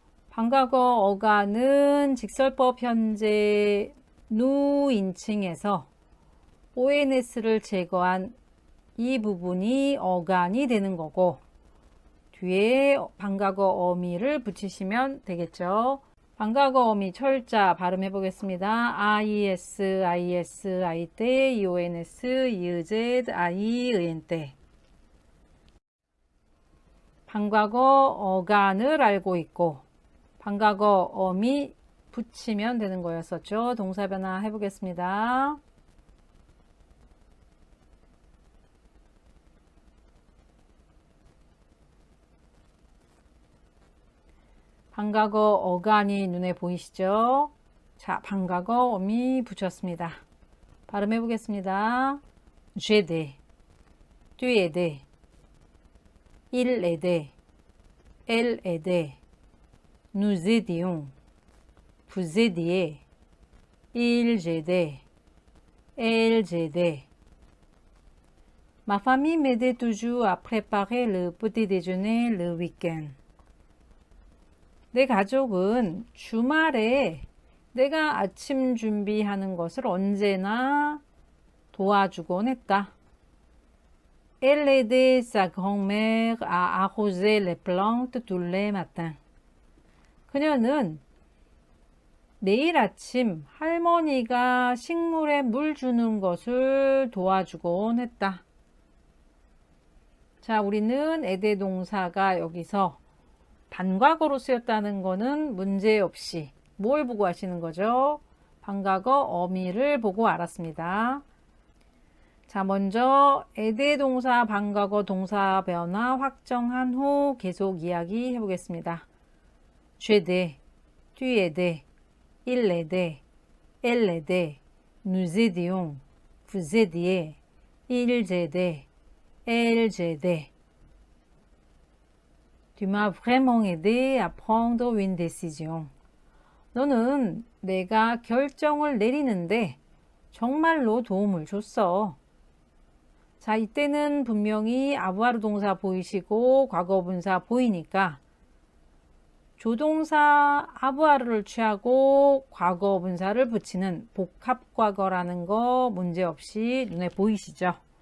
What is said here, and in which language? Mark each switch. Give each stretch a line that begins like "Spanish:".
Korean: 반과거 어간은 직설법 현재 누 인칭에서 ONS를 제거한 이 부분이 어간이 되는 거고, 뒤에 반과거 어미를 붙이시면 되겠죠. 반과거 어미 철자 발음해 보겠습니다. IS, IS, I 때, IONS, IZ, I, EN 때. 반과거 어간을 알고 있고 반과거 어미 붙이면 되는 거였었죠. 동사 변화 해보겠습니다. 반과거 어간이 눈에 보이시죠? 자, 반과거 어미 붙였습니다. 발음해 보겠습니다.
French: J'aidais, tu aidais, il aidait, elle aidait, nous aidions, vous aidiez, ils aidaient, elles aidaient. Ma famille m'aidait toujours à préparer le petit déjeuner le week-end.
Korean: 내 가족은 주말에 내가 아침 준비하는 것을 언제나 도와주곤 했다.
French: Elle aidait sa grand-mère à arroser les plantes tous les matins.
Korean: 그녀는 매일 아침 할머니가 식물에 물 주는 것을 도와주곤 했다. 자, 우리는 에데 동사가 여기서 반과거로 쓰였다는 거는 문제없이 뭘 보고 하시는 거죠? 반과거 어미를 보고 알았습니다. 자, 먼저 에데 동사 반과거 동사 변화 확정한 후 계속 이야기 해보겠습니다.
French: J'aidais, tu aidais, il aidait, elle aidait, nous aidions, vous aidiez, ils aidaient, elles aidaient. Tu m'as vraiment aidé à prendre une décision.
Korean: 너는 내가 결정을 내리는데 정말로 도움을 줬어. 자, 이때는 분명히 아부아르 동사 보이시고 과거분사 보이니까 조동사 아부아르를 취하고 과거분사를 붙이는 복합과거라는 거 문제없이 눈에 보이시죠?